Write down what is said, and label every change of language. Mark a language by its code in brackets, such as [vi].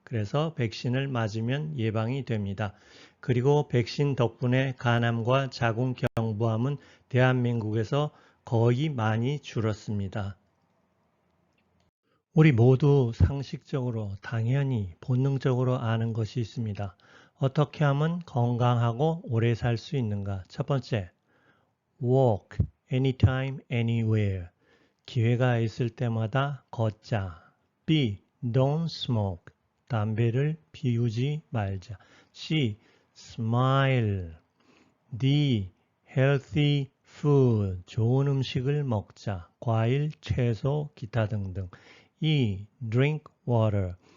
[ko] 그래서 백신을 맞으면 예방이 됩니다. 그리고 백신 덕분에 간암과 자궁경부암은 대한민국에서 거의 많이 줄었습니다. 우리 모두 상식적으로 당연히 본능적으로 아는 것이 있습니다. 어떻게 하면 건강하고 오래 살 수 있는가? 첫 번째, [en] walk anytime, anywhere. [ko] 기회가 있을 때마다 걷자. [en] B. Don't smoke. [ko] 담배를 피우지 말자. [en] C. Smile. D. Healthy food. [ko] 좋은 음식을 먹자. 과일, 채소, 기타 등등. [en] E. Drink water.